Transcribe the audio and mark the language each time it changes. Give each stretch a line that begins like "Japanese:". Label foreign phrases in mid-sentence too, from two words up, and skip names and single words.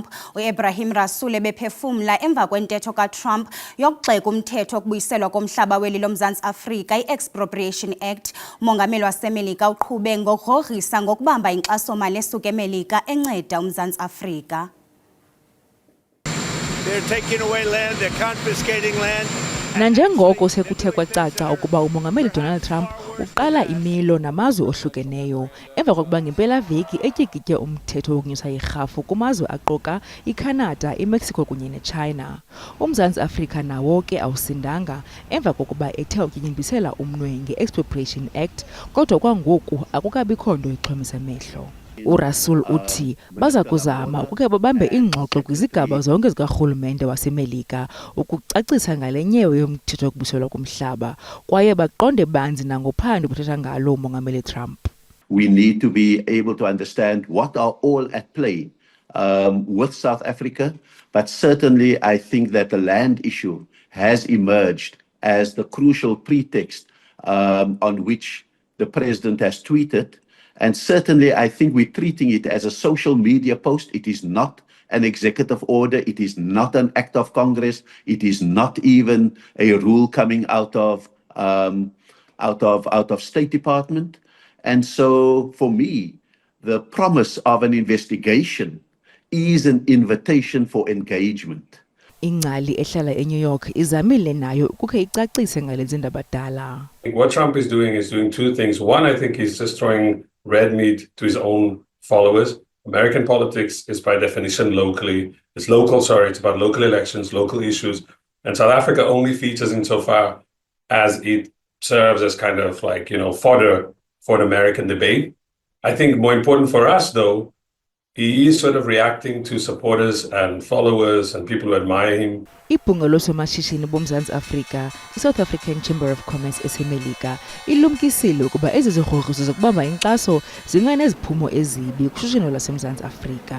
Xhosa: U-Ebrahim Rasool ebephefumla emva kwentetho kaTrump yokugxeka umthetho wokubuyiselwa komhlaba weli loMzantsi Afrika, i-Expropriation Act. Umongameli waseMelika uqhube ngokugrogrisa ngokubamba inkxaso-mali esuka eMelika enceda uMzantsi Afrika.
English: They're taking away land, they're confiscating land.
Xhosa: Nanjengoko sekuthe kwacaca ukuba umongameli Donald Trump uqala imilo namazwe ohlukeneyo emva kokuba ngempelaveki etyikitye umthetho wokunyusa irhafu kumazwe aquka iCanada, iMexico kunye neChina. UMzantsi Afrika nawo ke awusindanga emva kokuba ethe ukutyityimpisela umnwe nge-Expropriation Act, kodwa kwangoku akukabikho nto ixhomisa amehlo. URasul uthi baza kuzama ukukhe babambe ingxoxo kwizigaba zonke zikarhulumente waseMelika ukucacisa ngale nyewe yomthetho wokubuyiselwa kumhlaba kwaye baqonde banzi nangophando kuthetha ngalo umongameli Trump.
English: We need to be able to understand what are all at play with South Africa, but certainly I think that the land issue has emerged as the crucial pretext on which the president has tweeted. And certainly, I think we're treating it as a social media post. It is not an executive order. It is not an act of Congress. It is not even a rule coming out of State Department. And so, for me, the promise of an investigation is an invitation for engagement.
Xhosa: Ingcali ehlala eNew York izamile nayo ukukhe icacise ngale ndaba dala.
English: What Trump is doing two things. One, I think he's just throwing red meat to his own followers. American politics is by definition it's about local elections, local issues. And South Africa only features insofar as it serves as kind of like, fodder for an American debate. I think more important for us, though, he is sort of reacting to supporters and followers and people who admire him.
Xhosa: Ibhunga losomashishini boMzantsi Afrika, iSouth African Chamber of Commerce eseMelika, ilumkisile ukuba ezi zigrogriso zokubamba inkxaso zinganeziphumo ezibi kushishino lwaseMzantsi Afrika.